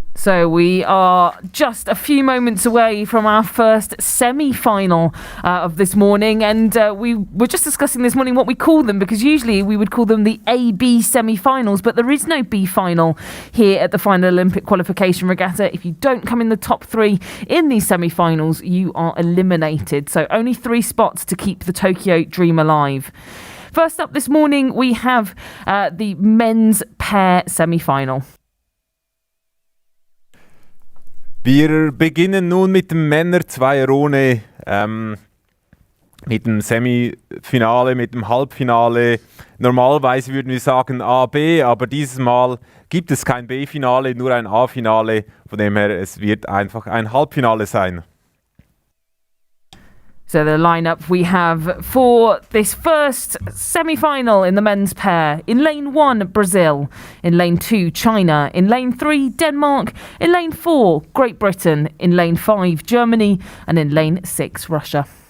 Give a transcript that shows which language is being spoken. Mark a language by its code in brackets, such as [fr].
[en] So we are just a few moments away from our first semi-final of this morning, and we were just discussing this morning what we call them, because usually we would call them the A-B semi-finals, but there is no B final here at the final Olympic Qualification Regatta. If you don't come in the top three in these semi-finals, you are eliminated. So only 3 spots to keep the Tokyo dream alive. First up this morning, we have the men's pair semi-final. [de] Wir beginnen nun mit dem Männer-Zweierrunde, mit dem Semifinale, mit dem Halbfinale. Normalerweise würden wir sagen A, B, aber dieses Mal gibt es kein B-Finale, nur ein A-Finale. Von dem her, es wird einfach ein Halbfinale sein. [en] So the lineup we have for this first semi-final in the men's pair: in lane 1, Brazil; in lane 2, China; in lane 3, Denmark; in lane 4, Great Britain; in lane 5, Germany; and in lane 6, Russia.